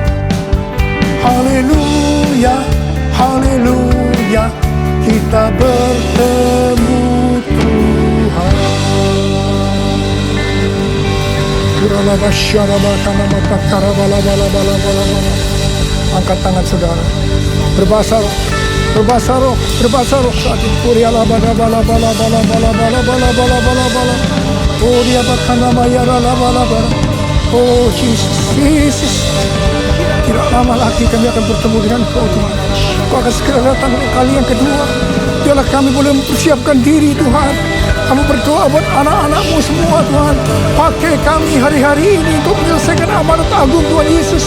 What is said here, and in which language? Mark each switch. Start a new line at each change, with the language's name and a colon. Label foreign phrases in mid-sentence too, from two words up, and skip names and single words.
Indonesian: Haleluya, haleluya, kita bertemu Tuhan. Angkat tangan saudara. Berbahasa roh, berbahasa roh, berbahasa roh saat ini. Kuriala bala bala bala bala bala bala bala bala bala bala. Oh dia bakana mayara la bala bala. Oh Jesus, Jesus. Tidak lama lagi kami akan bertemu dengan Kau Tuhan. Kau akan segera datang kali yang kedua. Biarlah kami boleh mempersiapkan diri Tuhan. Kami berdoa buat anak-anak-Mu semua Tuhan. Pakai kami hari-hari ini untuk menyelesaikan amanat agung Tuhan Yesus.